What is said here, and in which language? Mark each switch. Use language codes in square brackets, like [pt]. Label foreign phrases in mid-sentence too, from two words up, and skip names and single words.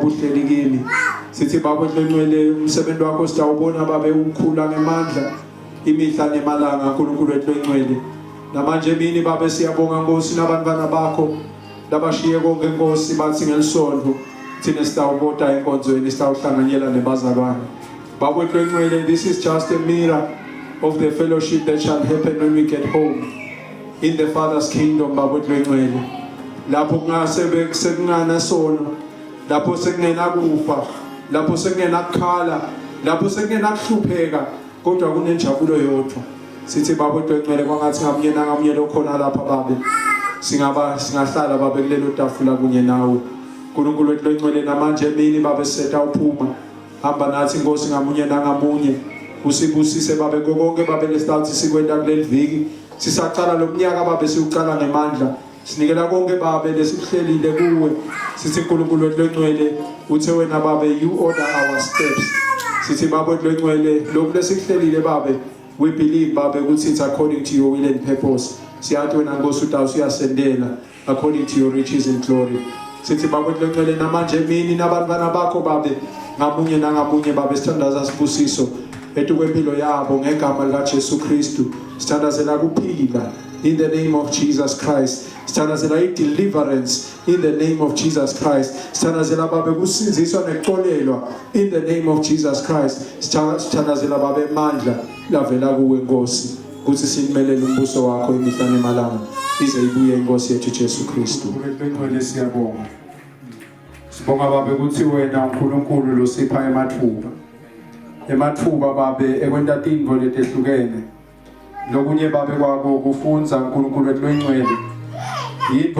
[ss] uhleli kimi sithi baba lengcwele umsebenzi wakho sitawubona babe umkhula ngemandla imihla nemalanga uNkulunkulu wethu lengcwele namanje emini babe siyabonga Nkosi nabantwana bakho labashiye konke Nkosi bathi ngelisonto thina sitawubota enkonzweni sitawuhlanganyela nebazalwane baba wethu lengcwele [en] this is just a mirror of the fellowship that shall happen when we get home in the Father's kingdom [ss] baba wethu lengcwele lapho sekungana sono lapho sekungena kufa lapho sekungena kukhala lapho sekungena kuhlupheka kodwa kunenjabulo yodwa sithi baba wethu lengcwele kwangathi ngamunye lokhona lapha babe singahlala babe kulelo tafula kunye nawe uNkulunkulu wethu lengcwele namanje emini babe setha uphuma hamba nathi Nkosi ngamunye usibusise babe konke babe lesithathi sikwenda kuleli viki sisaqala lomnyaka babe siuqala ngemandla sinikela konke babe lesihlelile kuwe sithi uNkulunkulu wethu lengcwele uthe wena babe [en] you order our steps [ss] sithi baba wethu lengcwele lokhu lesihlelile babe [en] we believe [ss] babe ukuthi [en] it's according to your will and purpose [ss] siyathi wena Nkosi utawusiyasendela [en] according to your riches and glory [ss] sithi baba wethu lengcwele namanje emini nabantwana bakho babe ngamunye babe sithandaza sibusiso etukwempilo yabo ngegama lika Jesu Kristu sithandazela kuphila [en] in the name of Jesus Christ [ss] sithandazela [en] deliverance in the name of Jesus Christ [ss] sithandazela babe kusinziswa neqolelwa [en] in the name of Jesus Christ [ss] sithandazela babe amandla lavela kuwe Nkosi ukuthi sinmelele umbuso wakho imihla nemalanga ize ibuye inkosi yethu Jesu Kristu lengcwele siyabonga sibonga babe ukuthi wena uNkulunkulu losipha emathuba babe ekwenta tintfo letehlukene lokunye babe kwabo kufunza uNkulunkulu wethu lengcwele yinto